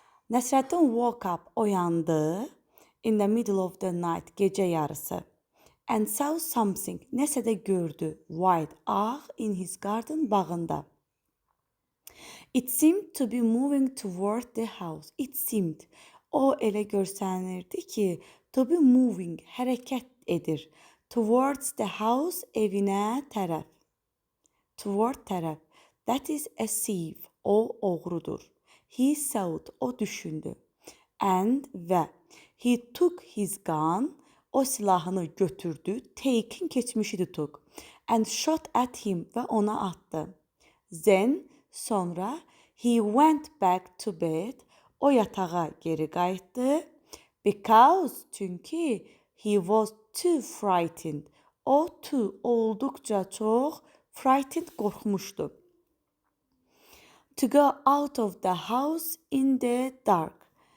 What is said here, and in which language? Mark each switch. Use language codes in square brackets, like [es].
[en] Nasreddin woke up, oyandı, in the middle of the night, [az] gece yarısı, [en] and saw something, [az] nəsə də gördü, [en] white, ağ, in his garden, bağında. It seemed to be moving toward the house. It seemed, [az] o elə görsənirdi ki, [en] to be moving, [az] hərəkət edir. [en] Towards the house, [az] evinə tərəf. [en] Toward tərəf. That is a thief. [az] O oğrudur. [en] He thought. [az] O düşündü. [en] And və. He took his gun. [az] O silahını götürdü. [en] Taken keçmişidir took. And shot at him. [az] Və ona attı. [en] Then, sonra, he went back to bed. [az] O yatağa geri qayıtdı. Because, çünki, [en] he was too frightened. [az] O olduqca çox frightened, qorxmuşdu. [en] To go out of the house in the dark.